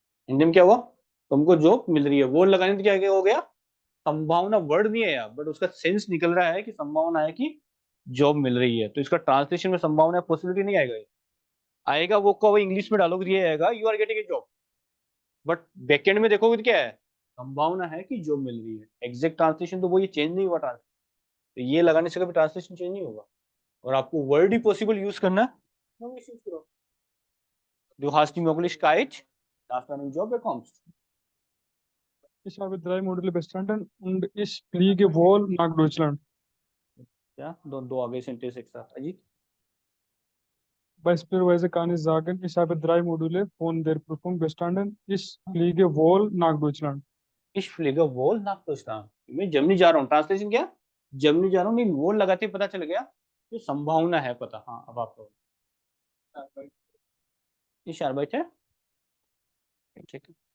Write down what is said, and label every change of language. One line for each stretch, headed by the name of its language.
Hindi: हिंदी में क्या हुआ, तुमको जॉब मिल रही है, वो लगाने से क्या हो गया, संभावना वर्ड नहीं है यार, बट उसका सेंस निकल रहा है कि संभावना है कि जॉब मिल रही है। तो इसका ट्रांसलेशन में संभावना पॉसिबिलिटी नहीं आएगा, आएगा वो को इंग्लिश में डालोगे ये आएगा
English: you are getting a job,
Hindi: but backend में देखोगे तो क्या है, संभावना है कि जॉब मिल रही है। एग्जैक्ट ट्रांसलेशन तो वो ये चेंज नहीं हुआ, तो ये लगाने से कभी ट्रांसलेशन चेंज नहीं होगा, और आपको वर्ड ही पॉसिबल यूज करना है, English यूज करो।
German: Du hast die Möglichkeit, dass du einen Job bekommst. Ich habe 3 Module bestanden und ich fliege wohl nach Deutschland.
Hindi: Ja, दो आगे सेंटेंस एक साथ Ajit.
German: Beispielsweise kann ich sagen, ich habe 3 Module von der Prüfung bestanden. Ich fliege wohl nach Deutschland. Ich fliege wohl nach Deutschland.
Hindi: मैं Germany जा रहा हूँ, translation क्या, Germany जा रहा हूँ, नहीं wohl लगाते ही पता चल गया कि संभावना है पता। हाँ अब आपको इस arbeit है, ठीक है।